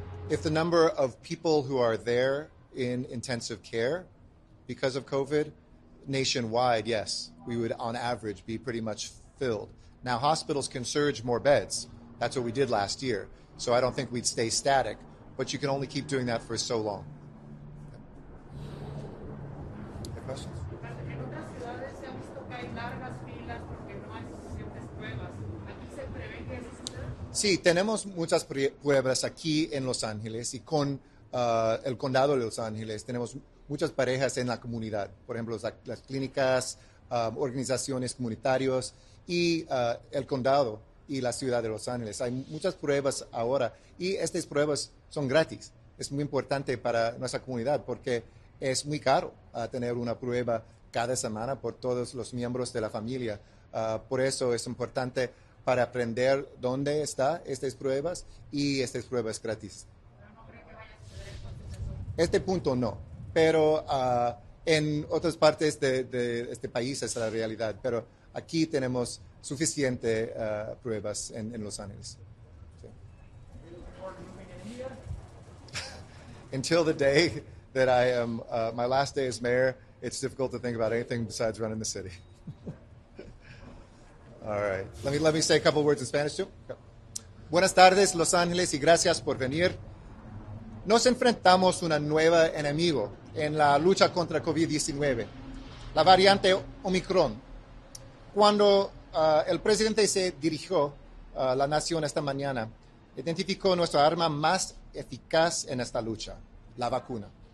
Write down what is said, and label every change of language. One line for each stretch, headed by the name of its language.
English: If the number of people who are there in intensive care because of COVID, nationwide, yes, we would on average be pretty much filled. Now, hospitals can surge more beds. That's what we did last year. So I don't think we'd stay static, but you can only keep doing that for so long. Any questions?
Spanish: En otras ciudades se ha visto que hay largas filas porque no hay suficientes pruebas. ¿Aquí se prevé que eso suceda? Sí, tenemos muchas pruebas aquí en Los Ángeles y con el condado de Los Ángeles tenemos muchas parejas en la comunidad. Por ejemplo, las clínicas, organizaciones comunitarias y el condado y la ciudad de Los Ángeles. Hay muchas pruebas ahora y estas pruebas son gratis. Es muy importante para nuestra comunidad porque es muy caro tener una prueba cada semana por todos los miembros de la familia. Por eso es importante para aprender dónde están estas pruebas y estas pruebas gratis. Este punto no, pero en otras partes de este país es la realidad. Pero aquí tenemos suficiente pruebas en Los Ángeles. Sí.
English: Until the day that I am, my last day as mayor, it's difficult to think about anything besides running the city. All right. Let me say a couple words in Spanish too. Okay.
Spanish: Buenas tardes, Los Ángeles, y gracias por venir. Nos enfrentamos a un nuevo enemigo en la lucha contra COVID-19, la variante Omicron. Cuando el presidente se dirigió a la nación esta mañana, identificó nuestra arma más eficaz en esta lucha, la vacuna.